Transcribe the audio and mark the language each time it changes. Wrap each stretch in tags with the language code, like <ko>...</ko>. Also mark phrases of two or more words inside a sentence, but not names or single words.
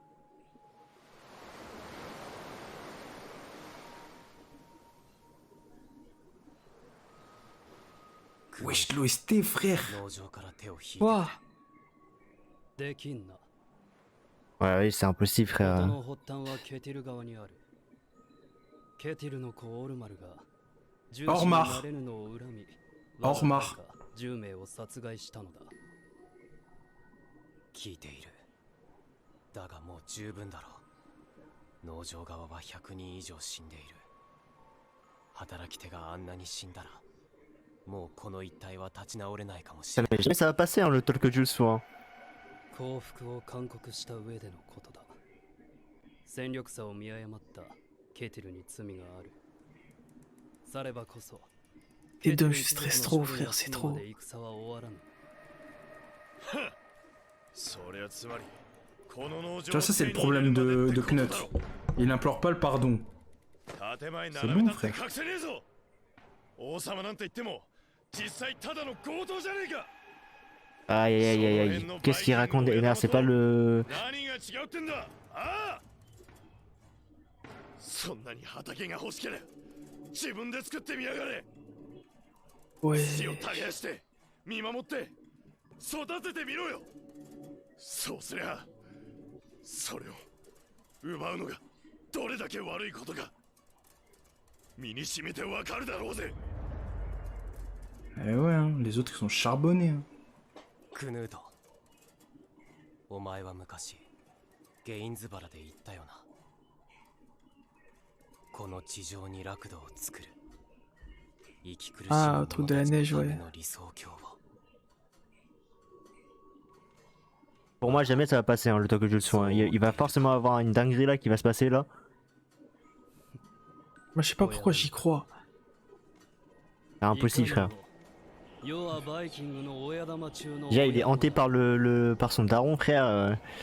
<fr>Wesh, l'OST, frère.</fr> <ja>農場から手を引いて</ja> <fr>Ouah.</fr> <ja>できんな</ja> <fr>Ouais, oui, c'est impossible,</fr> <ja>事</ja> <fr>frère.</fr> <ja>の発端はケティル側にあるケティルの子オルマルが重視になれぬのを恨みオルマルわざわざ10名を殺害したのだ聞いているだがもう十分だろう農場側は100人以上死んでいる働き手があんなに死んだらもうこの一帯は立ち直れないかもし</ja> <fr>Ça,</fr> <ja>れない</ja> <fr>mais jamais ça va passer, hein, le talk Jules soir.</fr> <ja>降伏を勧告した上でのことだ戦力差を見誤ったケティルに罪があるさればこそ</ja> <fr>Les deux, je stresse trop, frère, c'est trop.</fr> <ja>戦は終わらぬそりゃつまりこの農場</ja> <fr>Tu vois, ça, c'est le problème de Knut. Il n'implore pas le pardon.</fr> <ja>建前</ja> <fr>C'est</fr> <ja>並</ja> <fr>bon,</fr> <ja>べたって</ja> <fr>frère.</fr> <ja>隠せねえぞ王様なんて言っても実際ただの強盗じゃねえか</ja> <fr>Aïe aïe aïe aïe. Qu'est-ce qu'il raconte Ener, c'est pas le.</fr> <ja>何が違うってんだああそんなに畑が欲しければ自分で作ってみやがれ</ja> <fr>Ouais.</fr> <ja>土を耕して見守って育ててみろよそうすりゃそれを奪うのがどれだけ悪いことか身に染みてわかるだろうぜ。</ja> <fr>Eh ouais, hein, les autres ils sont charbonnés. Hein.</fr> <ja>クヌート、お前は昔ゲインズバラで言ったよな。この地上にラクドを作る。生き苦しむ者たちのための理想郷を。</ja> <fr>Pour moi, jamais ça va passer, hein, le Tokujutsu. Hein. Il va forcément avoir une dinguerie là qui va se passer là. Moi je sais pas pourquoi j'y crois. C'est impossible, frère. Déjà, il est hanté par par son daron, frère.</fr>